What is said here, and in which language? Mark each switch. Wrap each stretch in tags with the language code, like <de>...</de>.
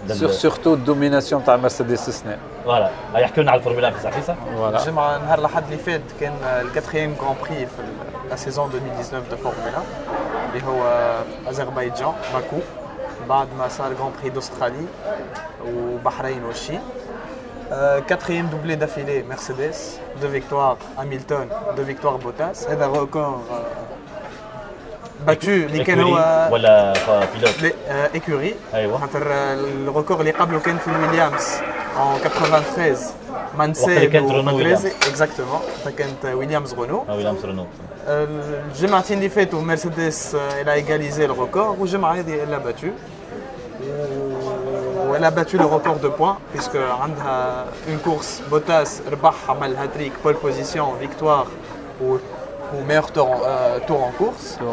<ar>سورتو الدوميناسيون تاع مرسيدس السنه. فوالا يحكيوا لنا على الفورمولا في صحيحه. فوالا الجمعه نهار الاحد اللي فات كان الكاتريام كرون بري في لا سيزون 2019 دو فورمولا اللي هو اذربيجان باكو بعد ما صار Grand Prix d'Australie وبحرين والشي.</ar> <fr>Quatrième doublé d'affilée Mercedes, 2 victoires Hamilton, 2 victoires Bottas.</fr> <ar>هذا</ar> <fr>record battu</fr> <ar>اللي كان هو ولا بيلوت</ar> <fr>écurie.</fr> <ar>ايوه خاطر الريكورد اللي قبله كان في الويليامز</ar> <fr>en 93</fr> <ar>مانسيل وماكريزي اكزاكتومون كانت ويليامز رونو. ويليامز رونو. الجمعتين اللي فاتوا مرسيدس</ar> <fr>elle a égalisé le record</fr> <ar>والجمعه هذه</ar> <fr>elle l'a battu. Elle a battu le record de points puisque عندها une course Bottas</fr> <ar>ربح عمل هاتريك بول بوزيسيون فيكتوار</ar> <fr>ou meilleur tour en course.</fr>